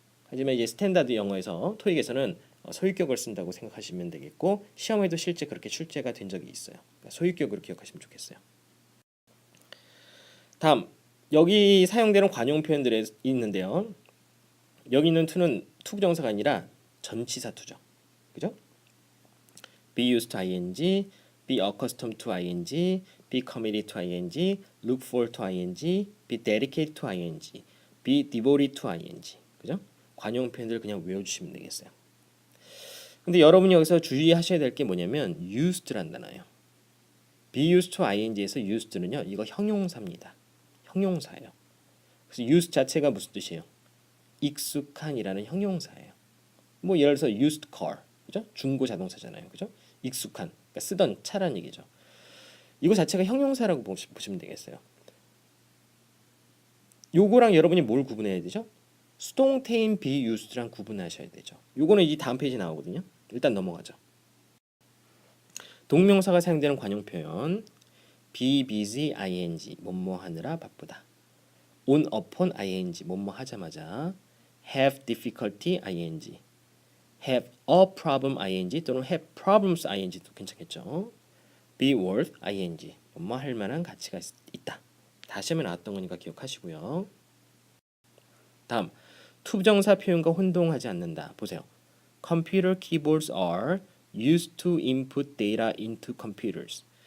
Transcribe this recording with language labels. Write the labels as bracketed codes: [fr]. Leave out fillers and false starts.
[ko] 하지만 이제 스탠다드 영어에서 토익에서는 소유격을 쓴다고 생각하시면 되겠고 시험에도 실제 그렇게 출제가 된 적이 있어요. 그러니까 소유격으로 기억하시면 좋겠어요. 다음 여기 사용되는 관용 표현들이 있는데요. 여기 있는 to는 투부정사가 아니라 전치사 to죠. 그죠? [en] be used to ing, be accustomed to ing, be committed to ing, look forward to ing, be dedicated to ing, be devoted to ing. [ko] 그죠? 관용 표현들 그냥 외워주시면 되겠어요. 근데 여러분이 여기서 주의하셔야 될 게 뭐냐면 used란 단어예요. [en] be used to ing [ko] 에서 used는요 이거 형용사입니다. 형용사예요. 그래서 used 자체가 무슨 뜻이에요? 익숙한이라는 형용사예요. 뭐 예를 들어서 used car, 그죠? 중고 자동차잖아요, 그죠? 익숙한, 그러니까 쓰던 차란 얘기죠. 이거 자체가 형용사라고 보시면 되겠어요. 요거랑 여러분이 뭘 구분해야 되죠? 수동태인 [en] be used [ko] 랑 구분하셔야 되죠. 요거는 이 다음 페이지 나오거든요. 일단 넘어가죠. 동명사가 사용되는 관용 표현 [en] be busy ing [ko] 뭐뭐 하느라 바쁘다. [en] on upon ing [ko] 뭐뭐 하자마자 [en] have difficulty ing have a problem ing [ko] 또는 [en] have problems ing [ko] 도 괜찮겠죠. be worth ing 뭐뭐 할 만한 가치가 있다. 다시 한번 나왔던 거니까 기억하시고요. 다음 투부정사 표현과 혼동하지 않는다. 보세요. [en] Computer keyboards are used to input data into computers.